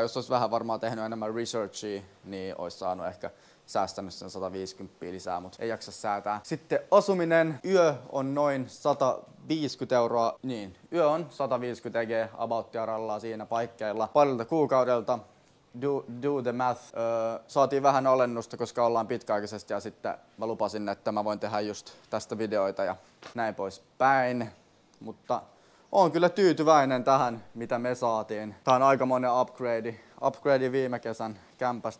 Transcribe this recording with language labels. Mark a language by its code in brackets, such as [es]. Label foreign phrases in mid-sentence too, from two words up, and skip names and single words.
[fi] Jos olisi vähän varmaan tehnyt enemmän researchia, niin olisi saanut ehkä säästänyt sen 150 lisää, mutta ei jaksa säätää. Sitten asuminen. Yö on noin 150 €. Niin, yö on 150 EG abouttia rallaa siinä paikkeilla parilta kuukaudelta. [en] Do the math. [fi] Saatiin vähän alennusta, koska ollaan pitkäaikaisesti ja sitten mä lupasin, että mä voin tehdä just tästä videoita ja näin pois päin. Mutta oon kyllä tyytyväinen tähän, mitä me saatiin. Tää on aikamoinen upgrade viime kesän kämpästä.